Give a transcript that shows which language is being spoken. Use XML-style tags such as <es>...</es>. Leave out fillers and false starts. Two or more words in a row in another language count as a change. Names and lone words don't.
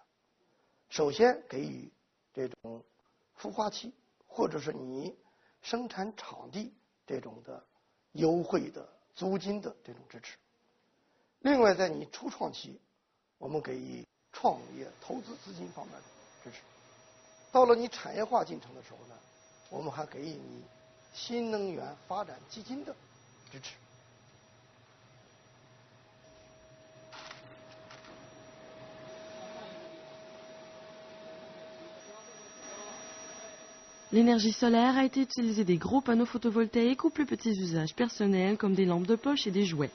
<zh>首先给予这种孵化器或者是你生产场地这种的优惠的租金的这种支持。另外，在你初创期，我们给予创业投资资金方面的支持。到了你产业化进程的时候呢，我们还给予你新能源发展基金的支持。</zh> <fr>L'énergie solaire a été utilisée des gros panneaux photovoltaïques aux plus petits usages personnels comme des lampes de poche et des jouets.</fr>